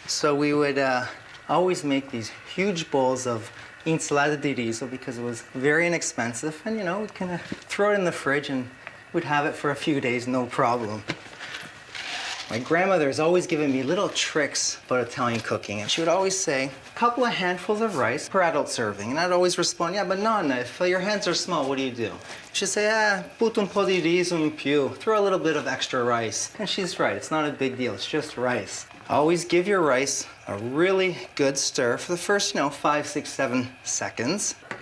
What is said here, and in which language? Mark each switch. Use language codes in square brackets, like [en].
[en] So we would always make these huge bowls of insalata di riso because it was very inexpensive, and we'd kind of throw it in the fridge and we'd have it for a few days, no problem. My grandmother has always given me little tricks about Italian cooking, and she would always say, a couple of handfuls of rice per adult serving. And I'd always respond, yeah, but Nonna, if your hands are small, what do? She'd say, [it] butto un po' di riso in più. [en] Throw a little bit of extra rice. And she's right, it's not a big deal, it's just rice. Always give your rice a really good stir for the first, 5, 6, 7 seconds.